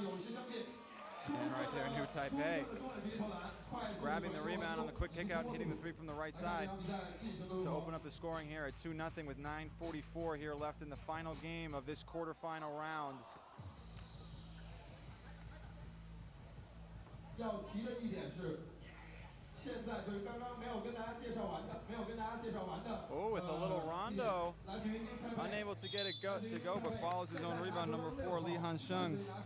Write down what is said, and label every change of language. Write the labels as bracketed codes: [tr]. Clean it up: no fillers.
[en] And right there, New Taipei grabbing the rebound on the quick kick out and hitting the 3 from the right side to open up the scoring here at 2-0 with 9:44 here left in the final game of this quarterfinal round. [zh] 要提的一点是，现在就是刚刚没有跟大家介绍完的。 [en] Oh, with a little rondo, unable to get it to go, but follows his own rebound. Number 4, Li Han-sheng.